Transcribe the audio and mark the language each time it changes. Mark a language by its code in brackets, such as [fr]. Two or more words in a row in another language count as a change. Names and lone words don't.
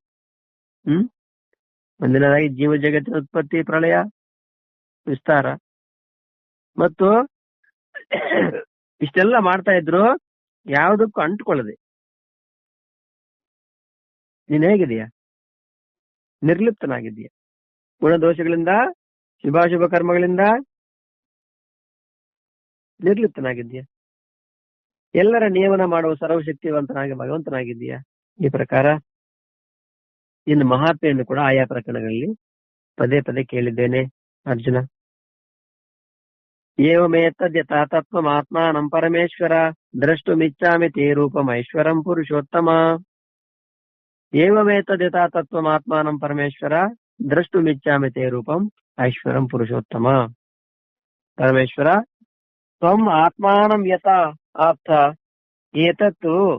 [kn] ಮುಂದಿನದಾಗಿ ಜೀವ ಜಗತ್ತಿನ ಉತ್ಪತ್ತಿ ಪ್ರಳಯ ವಿಸ್ತಾರ, ಮತ್ತು ಇಷ್ಟೆಲ್ಲ ಮಾಡ್ತಾ ಇದ್ರು ಯಾವುದಕ್ಕೂ ಅಂಟುಕೊಳ್ಳದೆ ನೀನ್ ಹೇಗಿದೆಯಾ, ನಿರ್ಲಿಪ್ತನಾಗಿದ್ದೀಯ, ಗುಣದೋಷಗಳಿಂದ ಶುಭಾಶುಭ ಕರ್ಮಗಳಿಂದ ನಿರ್ಲಿಪ್ತನಾಗಿದ್ದೀಯ, ಎಲ್ಲರ ನಿಯಮನ ಮಾಡುವ ಸರ್ವಶಕ್ತಿವಂತನಾಗಿ ಭಗವಂತನಾಗಿದ್ದೀಯ. ಈ ಪ್ರಕಾರ ಇನ್ನು ಮಹಾತ್ಮೆಯನ್ನು ಕೂಡ ಆಯಾ ಪ್ರಕರಣಗಳಲ್ಲಿ ಪದೇ ಪದೇ ಕೇಳಿದ್ದೇನೆ ಅರ್ಜುನ. [sa] ಏವಮೇತದ್ ಯಥಾತತ್ವಂ ಆತ್ಮಾನಂ ಪರಮೇಶ್ವರ ದ್ರಷ್ಟುಮಿಚ್ಛಾಮಿ ತೇ ರೂಪಂ ಐಶ್ವರಂ ಪುರುಷೋತ್ತಮ. ಏವಮೇತದ್ ಯಥಾತತ್ವಂ ಆತ್ಮಾನಂ ಪರಮೇಶ್ವರ ದ್ರಷ್ಟುಮಿಚ್ಛಾಮಿ ತೇ ರೂಪಂ ಐಶ್ವರಂ ಪುರುಷೋತ್ತಮ. ಪರಮೇಶ್ವರ, ತ್ವಂ ಆತ್ಮಾನಂ ಯಥಾ ಆಪ್ತ ಏತತ್ತು